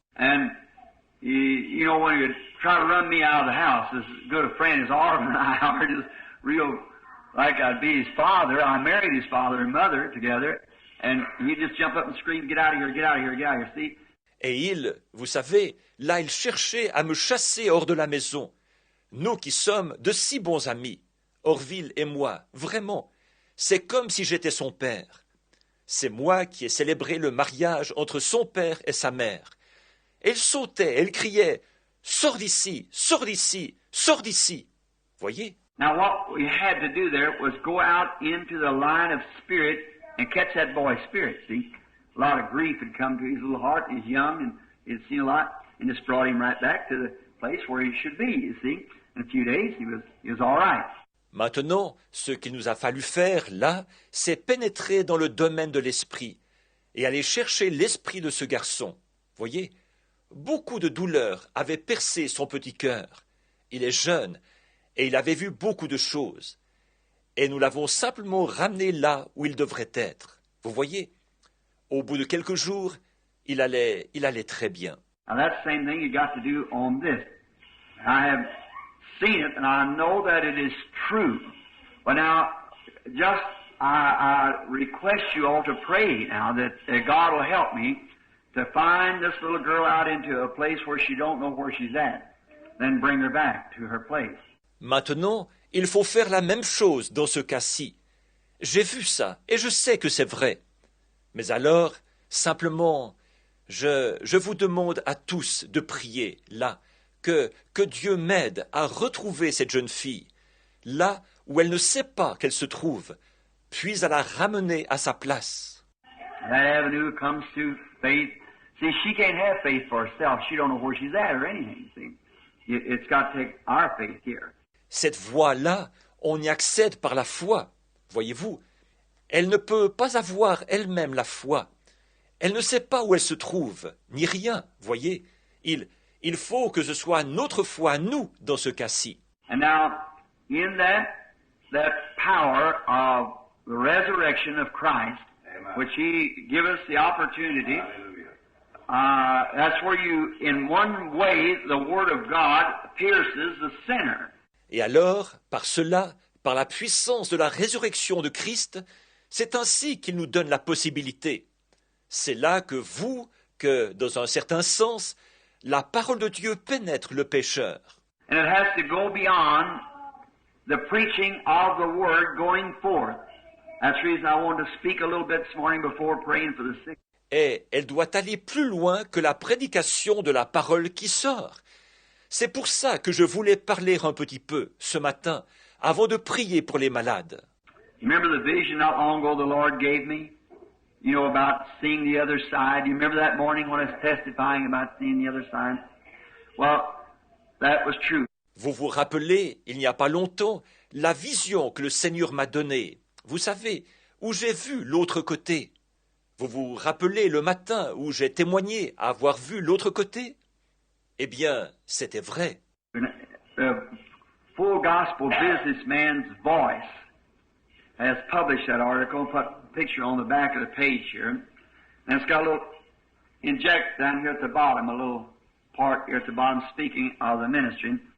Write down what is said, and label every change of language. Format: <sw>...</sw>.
<en>And you know, when you try to run me out of the house, as good a friend as Orville and I are, just real like I'd be his father. I married his father and mother together, and he'd just jump up and scream, "Get out of here! Get out of here! Get out of here!" See?</en> <fr>Et vous savez, là il cherchait à me chasser hors de la maison. Nous qui sommes de si bons amis, Orville et moi, vraiment, c'est comme si j'étais son père. C'est moi qui ai célébré le mariage entre son père et sa mère. Elle sautait, elle criait « Sors d'ici, sors d'ici, sors d'ici !» Voyez?</fr> <en>Now what we had to do there was go out into the line of spirit and catch that boy's spirit, see? A lot of grief had come to his little heart. He's young and he'd seen a lot, and just brought him right back to the place where he should be, you see? In a few days, he was all right.</en> <fr>Maintenant, ce qu'il nous a fallu faire, là, c'est pénétrer dans le domaine de l'esprit et aller chercher l'esprit de ce garçon. Voyez, beaucoup de douleurs avaient percé son petit cœur. Il est jeune et il avait vu beaucoup de choses. Et nous l'avons simplement ramené là où il devrait être. Vous voyez, au bout de quelques jours, il allait très bien.</fr> <en>Now that's the same thing you got to do on this. I have seen it, and I know that it is true. But now, just I request you all to pray now that God will help me to find this little girl out into a place where she don't know where she's at, then bring her back to her place.</en> <fr>Maintenant, il faut faire la même chose dans ce cas-ci. J'ai vu ça, et je sais que c'est vrai. Mais alors, simplement, je vous demande à tous de prier, là, que Dieu m'aide à retrouver cette jeune fille, là où elle ne sait pas qu'elle se trouve, puis à la ramener à sa place.</fr> <en>That avenue comes to faith. See, she can't have faith for herself. She don't know where she's at or anything, see. It's got to take our faith here.</en> <fr>Cette voie-là, on y accède par la foi, voyez-vous. Elle ne peut pas avoir elle-même la foi. Elle ne sait pas où elle se trouve, ni rien, voyez. Il faut que ce soit notre foi, nous, dans ce cas-ci.</fr> <en>And now, in that power of the resurrection of Christ, which He give us the opportunity that's where you, in one way, the Word of God pierces the sinner.</en> <fr>Et alors, par cela, par la puissance de la résurrection de Christ, c'est ainsi qu'il nous donne la possibilité. C'est là que, dans un certain sens, la parole de Dieu pénètre le pécheur.</fr> <en>And it has to go beyond the preaching of the Word going forth. That's the reason I wanted to speak a little bit this morning before praying for the sick.</en> <fr>Et elle doit aller plus loin que la prédication de la parole qui sort. C'est pour ça que je voulais parler un petit peu ce matin, avant de prier pour les malades.</fr> <en>You remember the vision not long ago the Lord gave me? You know, about seeing the other side. You remember that morning when I was testifying about seeing the other side? Well, that was true.</en> <fr>Vous vous rappelez, il n'y a pas longtemps, la vision que le Seigneur m'a donnée. Vous savez, où j'ai vu l'autre côté. Vous vous rappelez le matin où j'ai témoigné avoir vu l'autre côté? Eh bien, c'était vrai.</fr> <en>The Full Gospel Businessman's Voice has published that article, put a picture on the back of the page here, and it's got a little inject down here at the bottom, a little part here at the bottom speaking of the ministry.</en>